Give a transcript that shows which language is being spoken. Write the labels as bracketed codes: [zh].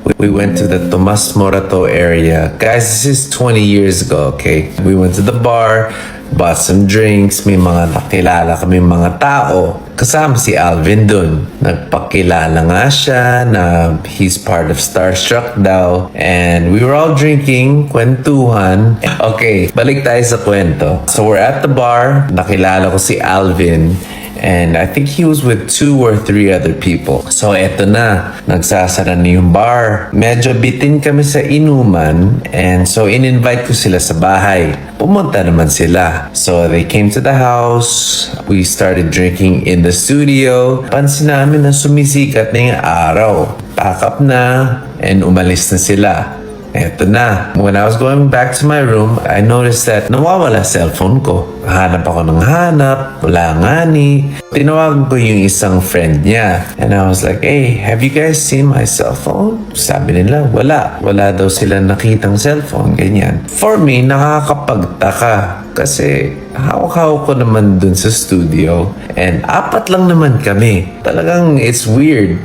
[en] We went to the Tomas Morato area. Guys, this is 20 years ago, okay? We went to the bar, bought some drinks, [tl] may mga nakilala kami mga tao. Kasama si Alvin dun. Nagpakilala nga siya na [en] he's part of [tl] Starstruck daw. [en] And we were all drinking, kwentuhan. [tl] Okay, balik tayo sa kwento. [en] So we're at the bar, [tl] nakilala ko si Alvin. [en] And I think he was with 2 or 3 other people. [tl] So eto na, nagsasara na yung bar. Medyo bitin kami sa inuman. [en] And so [tl] in-invite ko sila sa bahay. Pumunta naman sila. [en] So they came to the house. We started drinking in the studio. [tl] Pansin namin na sumisikat na yung araw. Pack up na and umalis na sila. Eto na. [en] When I was going back to my room, I noticed that [tl] nawawala cellphone ko. Hanap ako ng hanap, wala nga ni. Tinawagan ko yung isang friend niya. [en] And I was like, hey, have you guys seen my cellphone? [tl] Sabi nila, wala. Wala daw sila nakitang cellphone, ganyan. [en] For me, [tl] nakakapagtaka. Kasi hawak-hawak ko naman dun sa studio. And 4 lang naman kami. Talagang [en] it's weird.